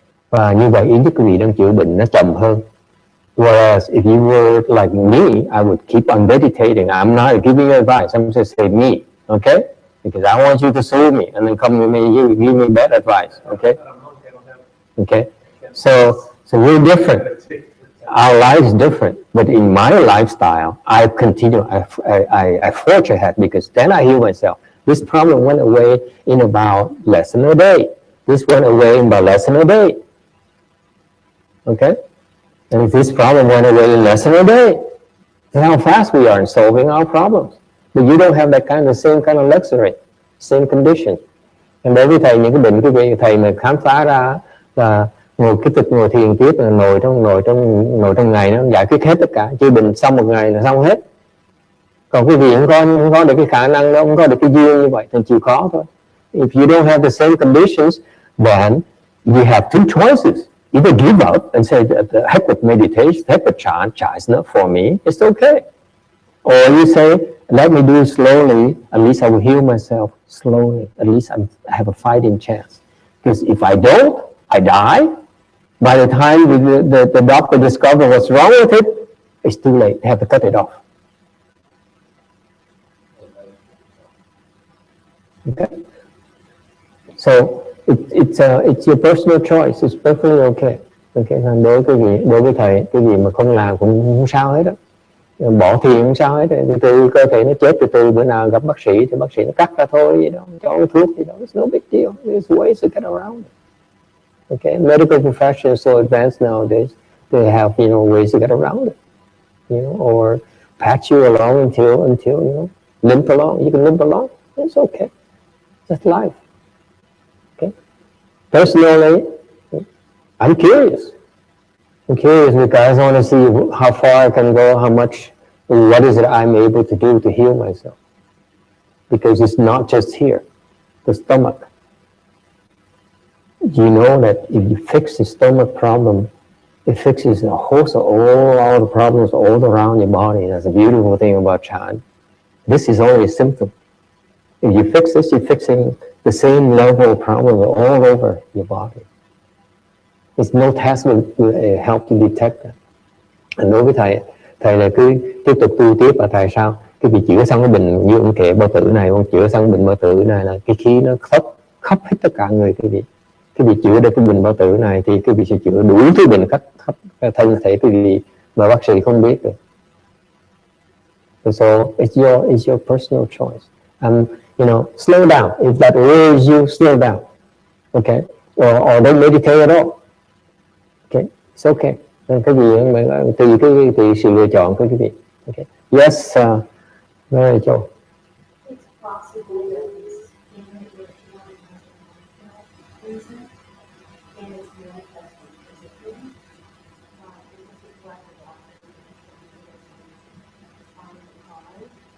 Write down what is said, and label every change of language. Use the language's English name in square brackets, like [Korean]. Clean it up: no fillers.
[Vietnamese] Và như vậy ý thức quý vị đang chữa bệnh nó chậm hơn. [English] Whereas if you were like me, I would keep on meditating. I'm not giving advice. I'm just saying me, okay? Because I want you to soothe me and then come with me, you give me bad advice, okay? Okay. So we're different. Our life is different. But in my lifestyle, I continue. I forge ahead because then I heal myself. This problem went away in about less than a day. This went away in about less than a day. Okay? And if this problem went away in less than a day, then how fast we are in solving our problems. But you don't have that same kind of luxury, same condition. [Vietnamese] And đối với thầy, những cái bệnh quý vị, thầy mà khám phá ra là ngồi thiền tiếp, là ngồi trong ngày nó giải quyết hết tất cả, chữa bệnh xong một ngày là xong hết. Còn quý vị không có được cái khả năng đó, không có được cái duyên như vậy thì chịu khó thôi. [English] If you don't have the same conditions, then you have two choices. Either give up and say, heck with meditation, heck with chant is not for me, it's okay. Or you say, let me do it slowly, at least I will heal myself slowly. At least I have a fighting chance. Because if I don't, I die. By the time the doctor discovers what's wrong with it, it's too late. They have to cut it off. Okay? So it's your personal choice. It's perfectly okay. Okay? [Vietnamese] Đối với thầy, cái gì mà không làm cũng không sao hết đó. Bỏ thiền không sao hết. Từ cơ thể nó chết từ bữa nào gặp bác sĩ thì bác sĩ nó cắt ra thôi, gì đó, cho cái thuốc gì đó. [English] It's no big deal. There's ways to get around it. Okay, medical profession is so advanced nowadays. They have, ways to get around it, or patch you along until limp along. You can limp along. It's okay. That's life. Okay. Personally, I'm curious. I'm curious because I want to see how far I can go, how much what is it I'm able to do to heal myself? Because it's not just here, the stomach. You know that if you fix the stomach problem, it fixes a host of all the problems all around your body. That's a beautiful thing about Chan. This is only a symptom. If you fix this, you're fixing the same level of problems all over your body. There's no test will help to detect that. [Vietnamese] Đối với thầy là cứ tiếp tục tu tiếp là thầy sao? Cái việc chữa xong cái bệnh như ông kể bao tử này, ông chữa xong bệnh bao tử này là cái khí nó khắp hết tất cả người cái vị chữa được cái bệnh bao tử này thì cái vị sẽ chữa đủ thứ bệnh khắp thân thể cái vị mà bác sĩ không biết được. [English] So it's your personal choice. You know, slow down. If that worries you, slow down. Okay, or don't meditate at all. Okay, it's okay. [Vietnamese] Cái gì tùy sự lựa chọn của quý vị. [English] Okay. Yes, Mary Jo. It's possible that this individual reason and it's manifesting physically. Because it's like a doctor find the cause.